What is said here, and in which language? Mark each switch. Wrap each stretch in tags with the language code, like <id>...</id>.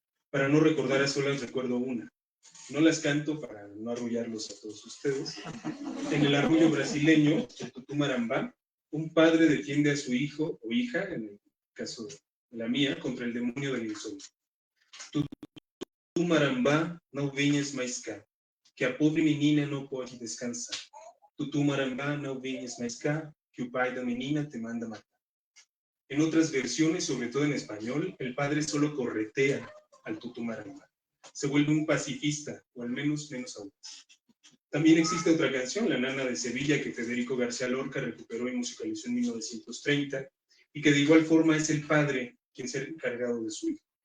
<es>Para no recordar a solas, recuerdo una. No las canto para no arrullarlos a todos ustedes. En el arrullo brasileño, el Tutu Marambá, un padre defiende a su hijo o hija, en el caso de la mía, contra el demonio del insomnio.</es> <pt>Tutu Marambá, não venhas mais cá, que a pobre menina não pode descansar. Tutu Marambá, não venhas mais cá, que o pai da menina te manda matar.</pt> <es>En otras versiones, sobre todo en español, el padre solo corretea al Tutu Marambá. Se vuelve un pacifista, o al menos aún. También existe otra canción, La Nana de Sevilla, que Federico García Lorca recuperó y musicalizó en 1930, y que de igual forma es el padre quien se ha encargado de su hijo.</es>